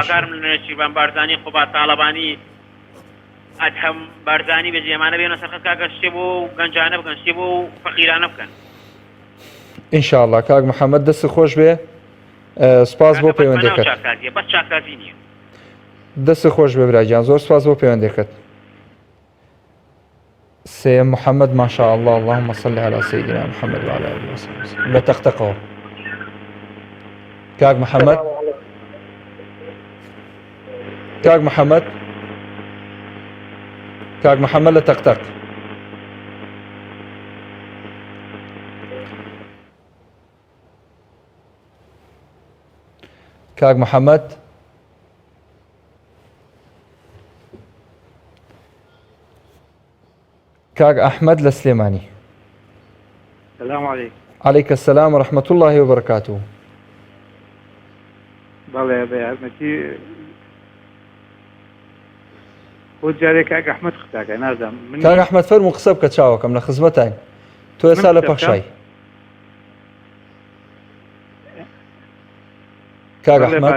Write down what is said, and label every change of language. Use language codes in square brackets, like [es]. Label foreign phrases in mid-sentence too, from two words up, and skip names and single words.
[ckb] داواکارم لە نێچیروان بارزانی قوبا تاڵەبانی ئەدهەم بارزانی بێ جێمانە بێنە سەرخەت کاکە شتێ بۆ گەنجانە بکەن شتێ بۆ فەقیرانە بکەن. ئینشاءڵڵا کاک محەممەد دەست خۆش بێ سپاس بۆ پەیوەندەکەت. بەس چاکسازی نییە. دەست خۆش بێ براجان زۆر سپاس بۆ پەیوەندەکەت. سێ محەممەد [ar] ماشاء الله اللهم صل على سيدنا محمد وعلى آله وسلم [ckb] لە تەختەقەوە. کاک محەممەد کاک محەممەد کاک محەممەد لە تەختەق. کاک محەممەد کاک ئەحمەد لە سلێمانی. [ar] السلام عليكم. عليك السلام ورحمة الله وبركاته. [ckb] بەڵێ بە یارمەتی بۆ جارێک کاک ئەحمەد قساکە نازانم کاک ئەحمەد فەرموو قسە بکە چاوەکەم لە خزمەتین تۆ ئێستا لە پەخشای. کاک ئەحمەد